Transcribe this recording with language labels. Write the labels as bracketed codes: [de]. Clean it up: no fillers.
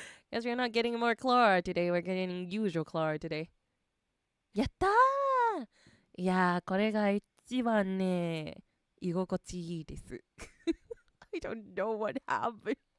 [en] Guess we're not getting more Klara today. We're getting usual Klara today. [ja] やったー！いやー、これが一番ね、居心地いいです。 [en] I don't know what happened.